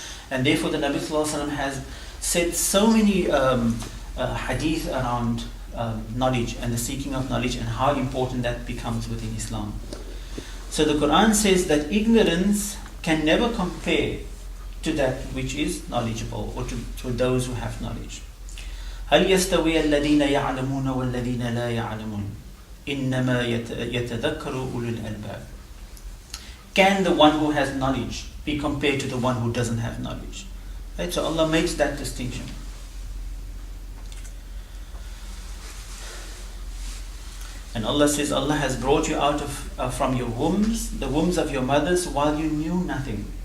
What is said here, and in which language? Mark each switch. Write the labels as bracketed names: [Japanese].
[English] And therefore the Nabi Sallallahu Alaihi Wasallam has said so many hadith around knowledge and the seeking of knowledge and how important that becomes within Islam. So the Quran says that ignorance can never compare to that which is knowledgeable, or to those who have knowledge. [Arabic] هل يستوي الذين يعلمون والذين لا يعلمون إنما يتذكر أولو الألباب. [English] Can the one who has knowledge be compared to the one who doesn't have knowledge? Right? So Allah makes that distinction. And Allah says, Allah has brought you out of from your wombs, the wombs of your mothers, while you knew nothing.